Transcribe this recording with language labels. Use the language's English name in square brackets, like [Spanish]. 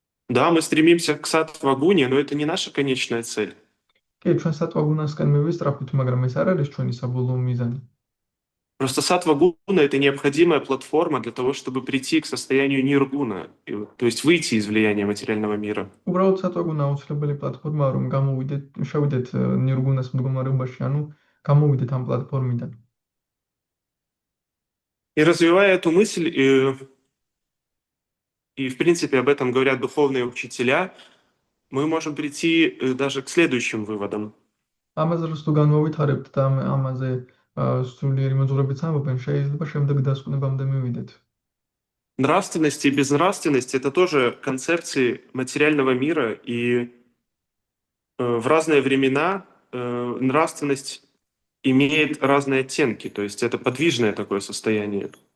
[Russian] Да, мы стремимся к саттва-гуне, но это не наша конечная цель. [Georgian] კი, ჩვენ სატვაგუნასკენ მივისწრაფით, მაგრამ ეს არ არის ჩვენი საბოლოო მიზანი. [Russian] Просто саттва-гуна — это необходимая платформа для того, чтобы прийти к состоянию ниргуна, то есть выйти из влияния материального мира. [Georgian] უბრალოდ სატვაგუნა აუცილებელი პლატფორმაა, რომ შევიდეთ ნირგუნას მდგომარეობაში, ანუ გამოვიდეთ ამ პლატფორმიდან. [Russian] И развивая эту мысль, и в принципе об этом говорят духовные учителя, мы можем прийти даже к следующим выводам. [Georgian] ამაზე თუ განვავითარებთ და ამაზე სულიერი მოძღვრებიც ამბობენ, შეიძლება შემდეგ დასკვნებამდე მივიდეთ. [Russian] Нравственность и безнравственность — это тоже концепции материального мира, и в разные времена нравственность имеет разные оттенки, то есть это подвижное такое состояние.